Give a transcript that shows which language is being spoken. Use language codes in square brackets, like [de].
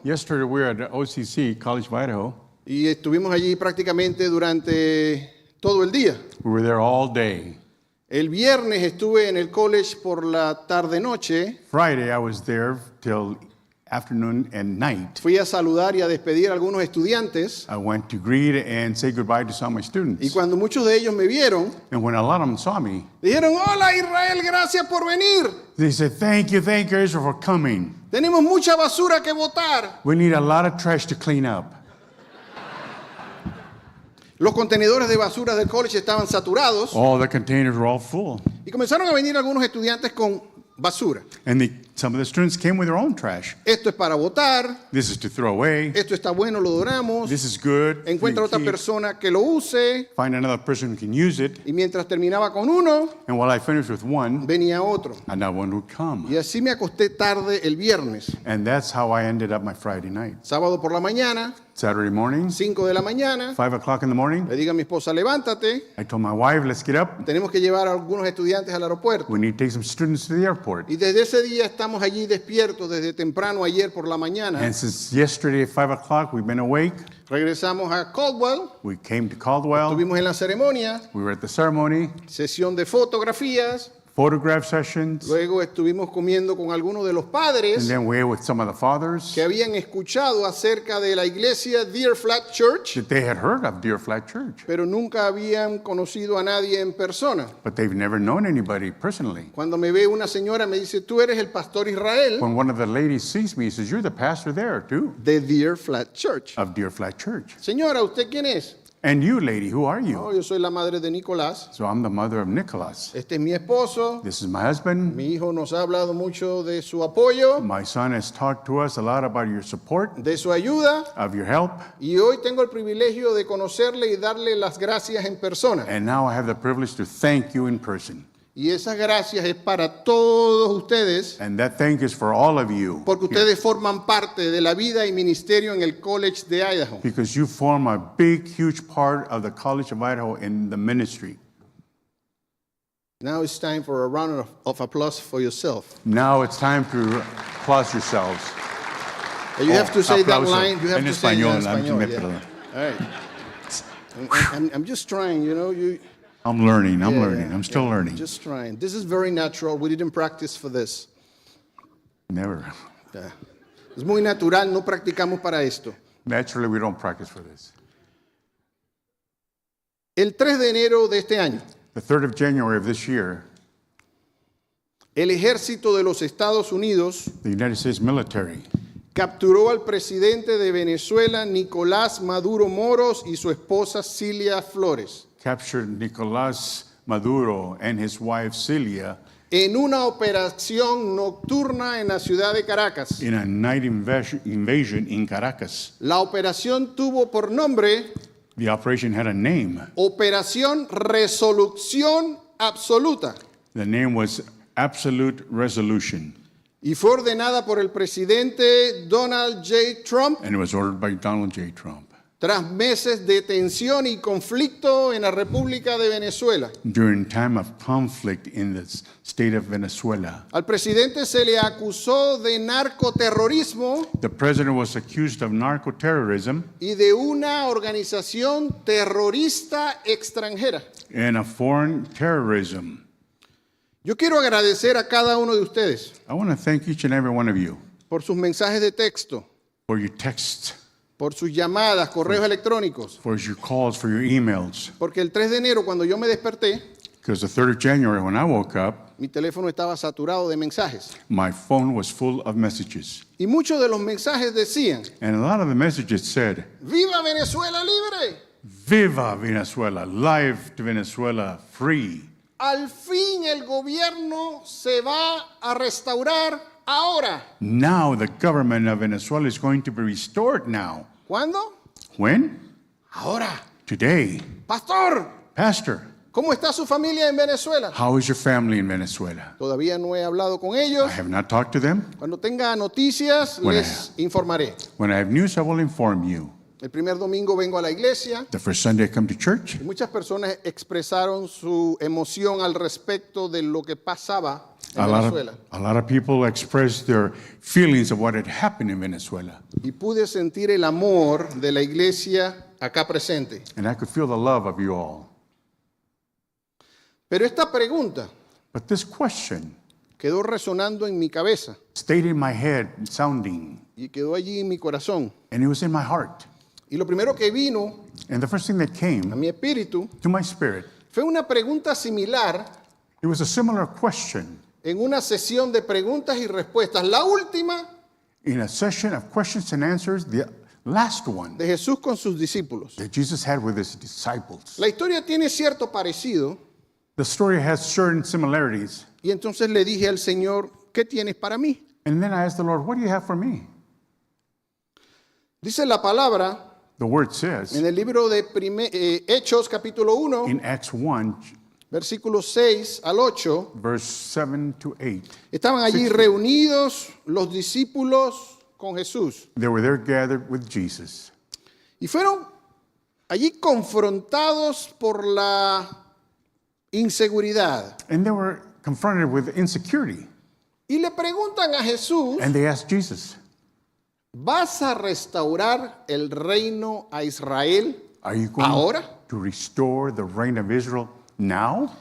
[en] yesterday we were at the OCC, College of Idaho. [es] Y estuvimos allí prácticamente durante todo el día. [en] We were there all day. [es] El viernes estuve en el college por la tarde-noche. [en] Friday I was there till afternoon and night. [es] Fui a saludar y a despedir a algunos estudiantes. [en] I went to greet and say goodbye to some of my [es] Y [en] students. [es] cuando muchos de ellos me vieron, [en] And when a lot of them saw me, [es] dijeron, hola Israel, gracias por venir. [en] they said, thank you, Israel, for coming. [es] Tenemos mucha basura que botar. [en] We need a lot of trash to clean up. [es] Los contenedores de basura del college estaban saturados. [en] All the containers were all full. [es] Y comenzaron a venir algunos estudiantes con basura. [en] And some of the students came with their own trash. [es] Esto es para botar. [en] This is to throw away. [es] Esto está bueno, lo donamos. [en] This is good. [es] Encuentra otra [en] Keep. [es] persona que lo use. [en] Find another person who can use it. [es] Y mientras terminaba con uno, [en] And while I finished with one, [es] venía otro. [en] another one would come. [es] Y así me acosté tarde el viernes. [en] And that's how I ended up my Friday night. [es] Sábado por la mañana, [en] Saturday morning, [es] 5 de la mañana, [en] 5 o'clock in the morning, [es] le digo a mi esposa, levántate. [en] I told my wife, let's get up. [es] Tenemos que llevar a algunos estudiantes al aeropuerto. [en] We need to take some students to the airport. [es] Y desde ese día estamos allí despiertos, desde temprano ayer por la mañana. [en] And since yesterday at 5 o'clock, we've been awake. [es] Regresamos a Caldwell, [en] We came to Caldwell. [es] estuvimos en la ceremonia, [en] We were at the ceremony, [es] sesión de fotografías, [en] photograph sessions, [es] luego estuvimos comiendo con algunos de los [en] and [es] padres [en] then we ate with some of the fathers [es] que habían escuchado acerca de la iglesia Deer Flat Church, [en] that they had heard of Deer Flat Church, [es] pero nunca habían conocido a nadie en persona. [en] but they've never known anybody personally. [es] Cuando me ve una señora me dice, tú eres el pastor Israel [en] When one of the ladies sees me, he says, you're the pastor there too, [es] de Deer Flat Church. [en] of Deer Flat Church. [es] Señora, ¿usted quién es? [en] And you, lady, who are you? [es] Oh, yo soy la madre de Nicolás. [en] So I'm the mother of Nicholas. [es] Este es mi esposo. [en] This is my husband. [es] Mi hijo nos ha hablado mucho de su apoyo, [en] My son has talked to us a lot about your support, [es] de su ayuda. [en] of your help. [es] Y hoy tengo el privilegio de conocerle y darle las gracias en persona. [en] And now I have the privilege to thank you in person. [es] Y esas gracias es para todos ustedes, [en] And that thank you is for all of you. [es] porque ustedes forman parte de la vida y ministerio en el College de Idaho. [en] Because you form a big, huge part of the College of Idaho in the ministry. Now it's time for a round of applause for yourself. Now it's time to applaud yourselves. You have to say that [es] Aplauso. [en] line. You have [es] En [en] to say [es] español, [en] that in español. [es] me [en] Yeah. [es] perdón. [en] All right. I'm just trying, you know. I'm learning, I'm Yeah, learning, I'm still learning. Just trying. This is very natural. We didn't practice for this. Never. [es] Yeah. Es muy natural. No practicamos para esto. [en] Naturally, we don't practice for this. [es] El 3 de enero de este año, [en] The 3rd of January of this year, [es] el ejército de los Estados Unidos [en] the United States military [es] capturó al presidente de Venezuela, Nicolás Maduro Moros, y su esposa Cilia Flores, [en] captured Nicolás Maduro and his wife Celia [es] en una operación nocturna en la ciudad de Caracas. [en] in a night invasion in Caracas. [es] La operación tuvo por nombre [en] The operation had a name. [es] Operación Resolución Absoluta [en] The name was Absolute Resolution, [es] y fue ordenada por el presidente Donald J. Trump [en] and it was ordered by Donald J. Trump. [es] tras meses de tensión y conflicto en la República de Venezuela. [en] During time of conflict in the state of Venezuela, [es] Al presidente se le acusó de narcoterrorismo [en] the president was accused of narcoterrorism [es] y de una organización terrorista extranjera. [en] and a foreign terrorism. [es] Yo quiero agradecer a cada uno de ustedes [en] I want to thank each and every one of you [es] por sus mensajes de texto, [en] for your texts, [es] por sus llamadas, correos electrónicos, [en] for your calls, for your emails. [es] porque el 3 de enero cuando yo me desperté, [en] Because the 3rd of January, when I woke up, [es] mi teléfono estaba saturado de mensajes. [en] my phone was full of messages. [es] Y muchos de los mensajes decían, [en] And a lot of the messages said, [es] ¡Viva Venezuela libre! [en] Viva Venezuela, live to Venezuela, free. [es] Al fin el gobierno se va a restaurar ahora. [en] Now the government of Venezuela is going to be restored now. [es] ¿Cuándo? [en] When? [es] Ahora. [en] Today. [es] Pastor, [en] Pastor, [es] ¿cómo está su familia en Venezuela? [en] how is your family in Venezuela? [es] Todavía no he hablado con [en] I [es] ellos. [en] have not talked to them. [es] Cuando tenga noticias, Bueno. les informaré. [en] When I have news, I will inform you. [es] El primer domingo vengo a la iglesia [en] The first Sunday I come to church, [es] y muchas personas expresaron su emoción al respecto de lo que pasaba en Venezuela. [en] a lot of people expressed their feelings of what had happened in Venezuela. [es] Y pude sentir el amor de la iglesia acá presente. [en] And I could feel the love of you all. [es] Pero esta pregunta [en] But this question [es] quedó resonando en mi cabeza [en] stayed in my head, sounding, [es] y quedó allí en mi corazón. [en] and it was in my heart. [es] Y lo primero que vino [en] And the first thing that [es] a [en] came [es] mi espíritu [en] to my spirit, [es] fue una pregunta similar [en] it was a similar question [es] en una sesión de preguntas y respuestas, la última [en] in a session of questions and answers, the last one [es] de Jesús con sus discípulos. [en] that Jesus had with his disciples. [es] La historia tiene cierto parecido [en] The story has certain similarities. [es] y entonces le dije al Señor, ¿qué tienes para mí? [en] And then I asked the Lord, what do you have for me? [es] Dice la palabra [en] The word says [es] en el libro de Hechos capítulo 1, [en] in Acts 1, [es] versículos 6 al 8, [en] verse 7 to 8, [es] estaban allí reunidos los discípulos con Jesús [en] they were there gathered with Jesus. [es] y fueron allí confrontados por la inseguridad [en] And they were confronted with insecurity. [es] y le preguntan a Jesús, [en] And they asked Jesus, [es] ¿vas a restaurar el reino a Israel [en] are you going [es] ahora? [en] to restore the reign of Israel now?